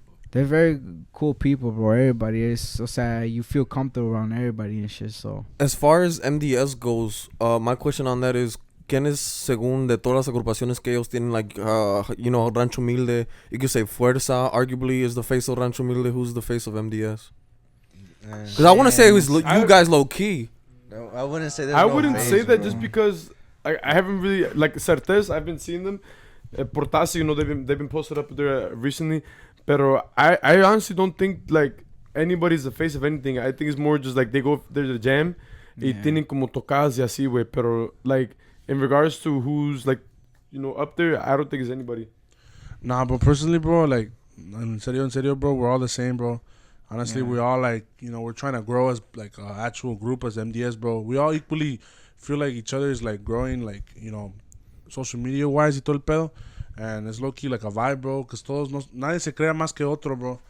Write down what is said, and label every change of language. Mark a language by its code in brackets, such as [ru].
[en] They're very cool people, bro. Everybody is, o sea, you feel comfortable around everybody and shit, so. As far as MDS goes, my question on that is, [es] ¿quién es, según de todas las agrupaciones que ellos tienen, [en] like, you know, Rancho Humilde? You could say Fuerza, arguably, is the face of Rancho Humilde. Who's the face of MDS? Because I want to say it was you guys low key. No, I wouldn't say that. I wouldn't say that just because I haven't really, like, Certez, I've been seeing them. Portace, you know, they've been posted up there recently. Pero I honestly don't think, like, anybody's the face of anything. I think it's more just, like, there's a jam. [es] Y tienen como tocadas y así, güey. [en] Pero, like, in regards to who's, like, you know, up there, I don't think it's anybody. Nah, but personally, bro, like, [es] en serio, [en] bro, we're all the same, bro. Honestly, we all, like, you know, we're trying to grow as, like, an actual group as MDS, bro. We all equally feel like each other is, like, growing, like, you know, social media-wise [es] y todo el pedo. [en] And it's low-key like a vibe, bro. Because [es] nadie se crea más que otro, bro.